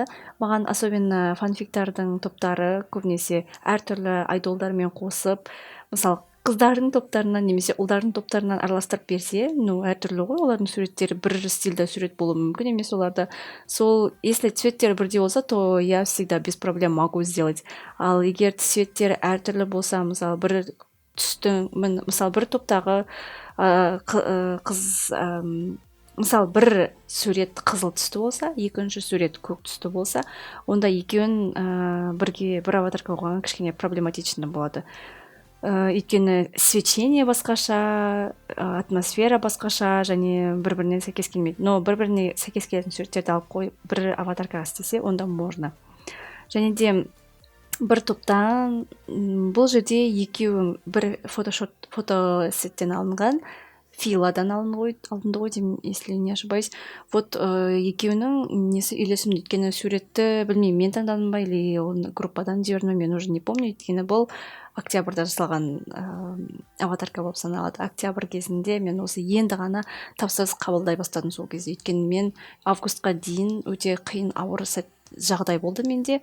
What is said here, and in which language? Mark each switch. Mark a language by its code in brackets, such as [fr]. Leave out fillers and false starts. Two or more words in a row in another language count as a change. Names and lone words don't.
[kk] Маған особенно фанфиктардың топтары көбінесе әртүрлі айдолдармен қосып, мысалы қыздардың топтарынан немесе ұлдардың топтарынан араластырып берсе, әртүрлі ғой, олардың суреттері бір стильда сурет болуы мүмкін емес оларда. Сол, если цветтері бірдей болса, [ru] то я всегда без проблем могу сделать. [kk] Ал егер цветтері әртүрлі болса, мысалы бір түстің, мысалы бір топтағы мысалы бір сурет қызыл түсті болса, екінші сурет көк түсті болса, онда екеуін бірге бір аватарка қойған кішкене проблематичный болады. Өйткені свечение басқаша, атмосфера басқаша, және бір-біріне сәйкес келмейді. Но бір-біріне сәйкес келетін суреттерді алып қойып, бір аватарка істесе, онда можно. Және де бір топтан бұл жерде екеуі бір фотосеттен алынған, филадан алынды ғой деймін, [ru] если не ошибаюсь. [kk] Вот екеуінің несі үйлесімді, өйткені суретті білмеймін, мен таңдадым ба, или оны группадан жібердім, мен [ru] уже не помню, [kk] өйткені бұл октябрьда жасалған аватарка болып саналады. Октябрь кезінде мен осы енді ғана тапсырыс қабылдай бастадым сол кезде. Өйткені мен августқа дейін өте қиын ауыр жағдай болды менде.